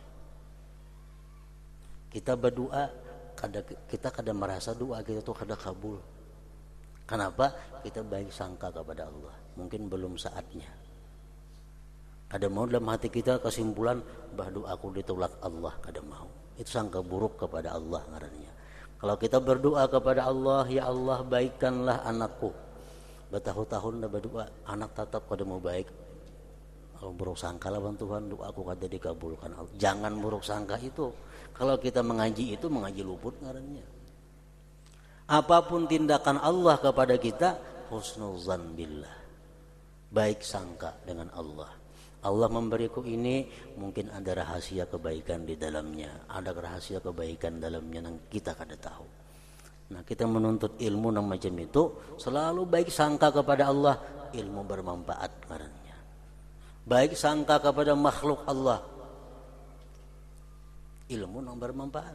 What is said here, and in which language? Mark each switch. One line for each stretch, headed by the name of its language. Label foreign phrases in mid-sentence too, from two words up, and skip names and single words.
Banjar: Kita berdoa, kita kadang merasa doa kita tuh kada kabul.
Indonesian: Kenapa? Kita baik sangka kepada Allah. Mungkin belum saatnya. Kada mau dalam hati kita kesimpulan bahwa doaku ditolak Allah,
Banjar: kada mau. Itu sangka buruk kepada Allah ngarannya. Kalau kita berdoa kepada Allah, ya Allah baikkanlah anakku, bertahun-tahun dah berdoa, anak tetap kada mau baik, kalau buruk sangka lah Tuhan, doaku kada dikabulkan. Jangan buruk sangka itu. Kalau kita mengaji itu, mengaji luput ngarannya.
Indonesian: Apapun tindakan Allah kepada kita,
Arabic: حسن الظن بالله,
Indonesian: baik sangka dengan Allah. Allah memberiku ini, mungkin ada rahasia kebaikan di dalamnya, ada rahasia kebaikan dalamnya yang kita kada tahu. Nah, kita menuntut ilmu yang macam itu selalu baik sangka kepada Allah, ilmu bermanfaat karena baik sangka kepada makhluk Allah, ilmu yang bermanfaat.